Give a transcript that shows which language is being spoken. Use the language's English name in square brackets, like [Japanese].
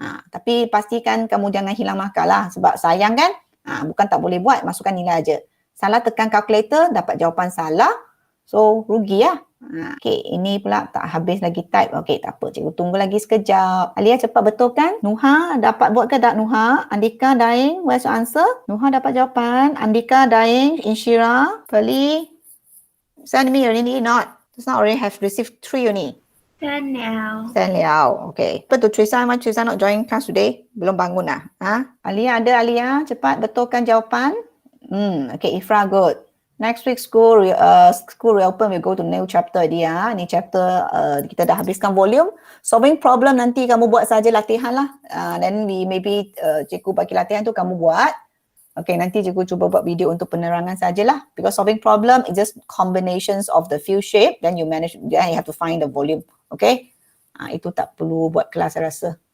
[Malay] Tapi pastikan kamu jangan hilang markah lah sebab sayang kan. Bukan tak boleh buat, masukkan nilai aja. Salah tekan calculator, dapat jawapan salah. So rugi lah. Okay, ini pula tak habis lagi type. Okay, tak apa. Cikgu tunggu lagi sekejap. Alia cepat betul kan? Nuha dapat buat ke tak Nuha? Andika, Daing, [English] where's your answer? [Malay] Nuha dapat jawapan. Andika, Daing, Inshira, Pearly. [English] Send me already not. Just now already have received 3 only. Send now. Send liao. [Malay] Okay. Apa tu Trisa? [English] Why Trisa not join class today? [Malay] Belum bangun lah. Alia ada Alia. Cepat betulkan jawapan. Okay, Ifra good. [English] Next week school reopen, we go to new chapter dia. [Malay] Ni chapter kita dah habiskan volume. Solving problem nanti kamu buat saja latihan lah. [English] Then we maybe [Malay] cikgu bagi latihan tu kamu buat. Okay, nanti cikgu cuba buat video untuk penerangan sajalah. [English] Because solving problem is just combinations of the few shape. Then you have to find the volume. Okay. [Malay] Itu tak perlu buat kelas saya rasa.